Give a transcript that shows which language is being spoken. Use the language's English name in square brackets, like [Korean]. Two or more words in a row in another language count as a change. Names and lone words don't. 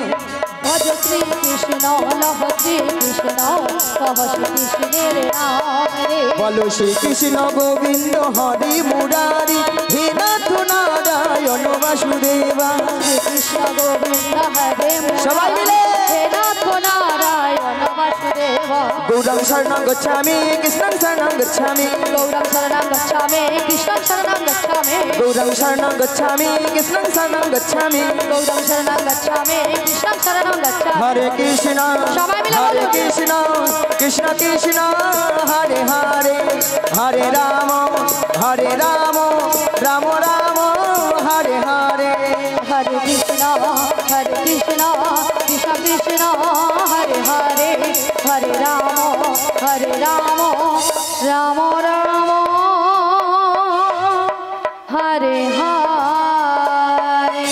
[Bangla] ভজ শ্রী কৃষ্ণ লহ শ্রী কৃষ্ণ কহ শ্রী কৃষ্ণের নাম রে বলো শ্রী কৃষ্ণ গোবিন্দ হরি মুরারি হে নাথ নারায়ণ বাসুদেবা শ্রী কৃষ্ণ গোবিন্দ হরে সবাই মিলে। হে নাথ নারায়ণ বাসুদেবা [Sanskrit] গৌরং শরণং গচ্ছামি কৃষ্ণং শরণং গচ্ছামি গৌরং শরণং গচ্ছামি কৃষ্ণং শরণং গচ্ছামি গৌরং শরণং গচ্ছামি কৃষ্ণং শরণং গচ্ছামি গৌরং শরণং গচ্ছামি কৃষ্ণং শরণং গচ্ছামি [Bangla] হরে কৃষ্ণ সবাই মিলে হরে বলো। কৃষ্ণ কৃষ্ণ কৃষ্ণ হরে হরে হরে রাম রাম রাম হরে হরে হরে কৃষ্ণ কৃষ্ণ কৃষ্ণ হরে হরে হরে রাম রাম রাম হরে হরে